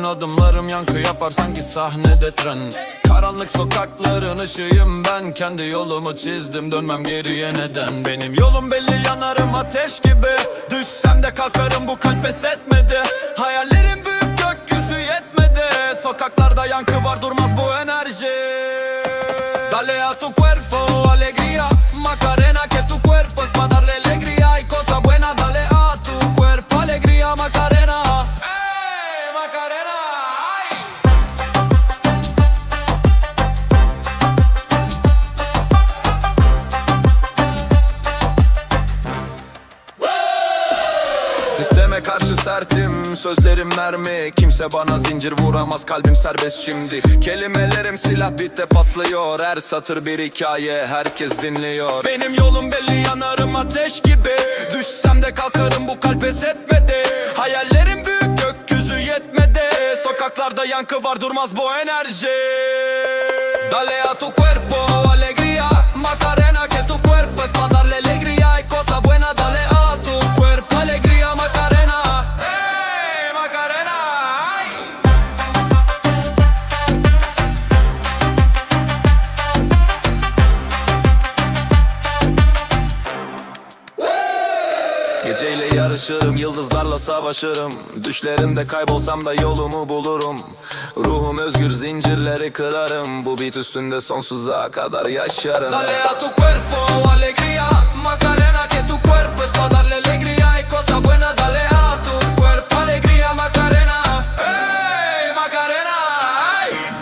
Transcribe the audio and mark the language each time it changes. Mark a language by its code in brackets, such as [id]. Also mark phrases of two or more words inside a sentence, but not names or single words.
[tr] Adımlarım yankı yapar sanki sahnede tren. Karanlık sokakların ışığıyım ben. Kendi yolumu çizdim, dönmem geriye neden? Benim yolum belli, yanarım ateş gibi. Düşsem de kalkarım, bu kalp pes etmedi. Hayallerim büyük, gökyüzü yetmedi. Sokaklarda yankı var, durmaz bu enerji. [es] Dale a tu cuerpo alegría, Macarena, que tu cuerpo es pa' darle alegría y cosa buena. Dale a tu cuerpo alegría, Macarena. Hey, Macarena, ay. [tr] Sisteme karşı sertim, sözlerim mermi. Kimse bana zincir vuramaz, kalbim serbest şimdi. Kelimelerim silah, bitte patlıyor. Her satır bir hikaye, herkes dinliyor. Benim yolum belli, yanarım ateş gibi. Düşsem de kalkarım, bu kalp pes etmedi. Hayallerim büyük, gökyüzü yetmedi. Sokaklarda yankı var, durmaz bu enerji. [es] Dale a tu cuerpo alegría, Macarena, que tu cuerpo es pa' darle alegría y cosa buena. Dale a tu cuerpo alegría, Macarena. Hey, Macarena, ay. [tr] Geceyle yarışırım, yıldızlarla savaşırım. Düşlerimde kaybolsam da yolumu bulurum. Ruhum özgür, zincirleri kırarım. Bu beat üstünde sonsuza kadar yaşarım. [es] Dale a tu cuerpo alegría, Macarena, que tu cuerpo es pa' darle alegría y cosa buena. Dale a tu cuerpo alegría, Macarena. Hey, Macarena, ay.